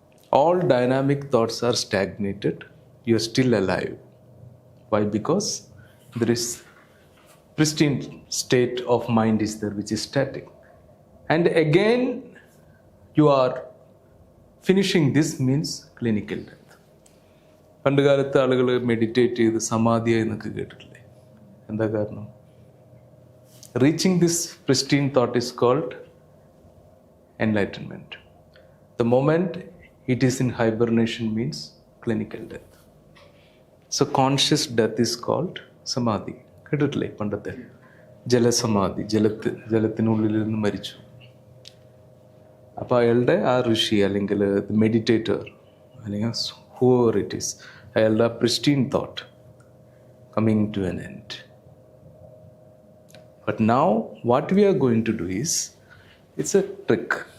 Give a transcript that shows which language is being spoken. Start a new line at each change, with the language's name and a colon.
English: All dynamic thoughts are stagnated. You are still alive. Why? Because there is pristine state of mind is there, which is static. And again, you are finishing this means clinical death.
Malayalam: പണ്ട് കാലത്ത് ആളുകൾ meditate ചെയ്ത് സമാധിയായി എന്നൊക്കെ കേട്ടിട്ടില്ലേ? എന്താ കാരണം?
English: Reaching this pristine thought is called enlightenment. The moment it is in hibernation means clinical death. So conscious death is called samadhi.
Malayalam: കേട്ടിട്ടില്ലേ പണ്ടത്തെ? ജലസമാധി, ജലത്തിനുള്ളിൽ നിന്ന് മരിച്ചു. അപ്പോൾ അയാളുടെ ആ ഋഷി അല്ലെങ്കിൽ മെഡിറ്റേറ്റർ അല്ലെങ്കിൽ
English: whoever it is,
Malayalam: അയാളുടെ
English: pristine thought coming to an end. But now what we are going to do is, it's a trick.